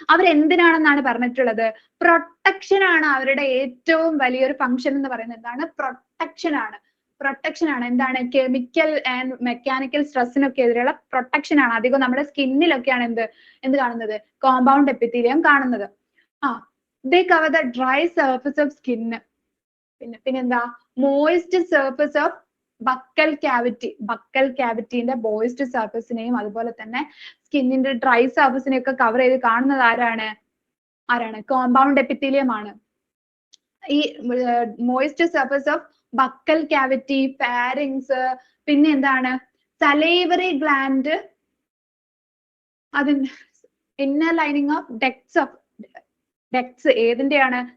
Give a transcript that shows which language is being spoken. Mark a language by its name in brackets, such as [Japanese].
[Malayalam] അവരെന്തിനാണെന്നാണ് പറഞ്ഞിട്ടുള്ളത്? പ്രൊട്ടക്ഷൻ ആണ് അവരുടെ ഏറ്റവും വലിയൊരു ഫംഗ്ഷൻ എന്ന് പറയുന്നത്. എന്താണ്? പ്രൊട്ടക്ഷൻ ആണ്. പ്രൊട്ടക്ഷൻ ആണ്. എന്താണ്? കെമിക്കൽ ആൻഡ് മെക്കാനിക്കൽ സ്ട്രെസ്സിനൊക്കെ എതിരെയുള്ള പ്രൊട്ടക്ഷൻ ആണ്. അധികം നമ്മുടെ സ്കിന്നിലൊക്കെയാണ് എന്ത് കാണുന്നത്? കോമ്പൗണ്ട് എപ്പിത്തീലിയം കാണുന്നത്. [English] they cover the dry surface of skin. [Malayalam] പിന്നെന്താ? [English] moist surface of [Malayalam] buccal ക്യാവിറ്റിന്റെ moist സർഫസിനെയും അതുപോലെ തന്നെ സ്കിന്നിന്റെ ഡ്രൈ സർഫസിനെയും ഒക്കെ കവർ ചെയ്ത് കാണുന്നത് ആരാണ് കോമ്പൗണ്ട് എപ്പിത്തീലിയം ആണ്. ഈ moist surface of buccal cavity, pharynx, പിന്നെ എന്താണ് സലൈവറി ഗ്ലാൻഡ്, അതിന്റെ ഇന്നർ ലൈനിങ് ഓഫ് ഡക്ട്സ് ഏതിന്റെയാണ്?